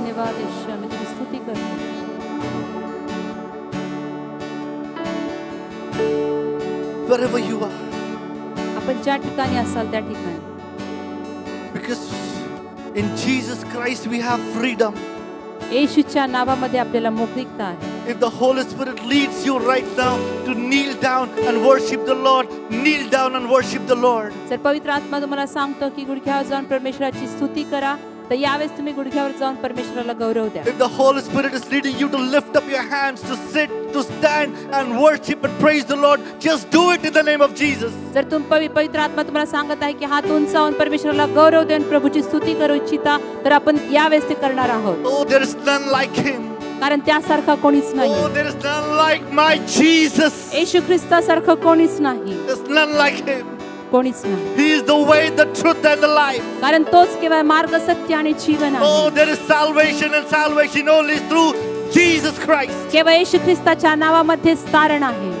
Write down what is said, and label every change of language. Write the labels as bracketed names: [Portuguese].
[Marathi] धन्यवाद येशू, आम्ही तुझी स्तुती करतो. [English] Wherever you are, [Marathi] आपण ज्या ठिकाणी असाल त्या ठिकाणी, [English] because in Jesus Christ we have freedom. [Marathi] येशूच्या नावामध्ये आपल्याला मोकळीकता आहे. [English] If the Holy Spirit leads you right now to kneel down and worship the Lord, kneel down and worship the Lord. [Marathi] जर पवित्र आत्मा तुम्हाला सांगतो की गुडघ्यावर जाऊन परमेश्वराची स्तुती करा, तर यावेळेस तुम्ही गुडघ्यावर जाऊन परमेश्वराला गौरव द्या. [English] If the Holy Spirit is leading you to lift up your hands, to sit, to stand and worship and praise the Lord, just do it in the name of Jesus. [Marathi] जर पवित्र आत्मा तुम्हाला सांगत आहे की हात उंचावून परमेश्वराला गौरव देऊन प्रभूची स्तुती करू इच्छिता, तर आपण यावेळेस ते करणार आहोत. [English] Oh, there is none like him. [Marathi] कारण त्यासारखा कोणीच नाही. [English] Oh, there is none like my Jesus. [Marathi] येशू ख्रिस्तासारखं कोणीच नाही. [English] There's none like him. [Marathi] कोणीच नाही. [English] He is the way, the truth and the life. [Marathi] कारण तोच केवळ मार्ग, सत्य आणि जीवन आहे. [English] Oh, there is salvation and salvation only through Jesus Christ. [Marathi] केवळ येशू ख्रिस्ताच्या नावामध्ये तारण आहे.